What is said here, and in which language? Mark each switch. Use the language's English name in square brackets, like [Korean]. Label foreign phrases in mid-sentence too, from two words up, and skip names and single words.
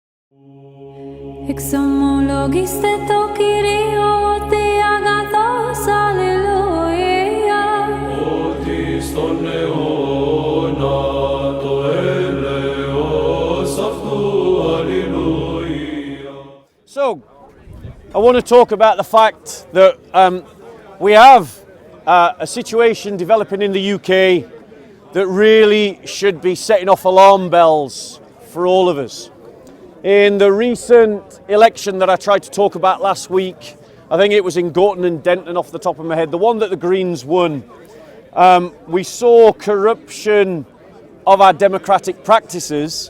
[Greek] Εξομολογήστε το Κύριο ότι αγαθός, αλληλούια. Ότι στον αιώνα το έλεος αυτού, αλληλούια. [English] So, I want to talk about the fact that we have a situation developing in the UK that really should be setting off alarm bells for all of us. In the recent election that I tried to talk about last week, I think it was in Gorton and Denton off the top of my head, the one that the Greens won, we saw corruption of our democratic practices.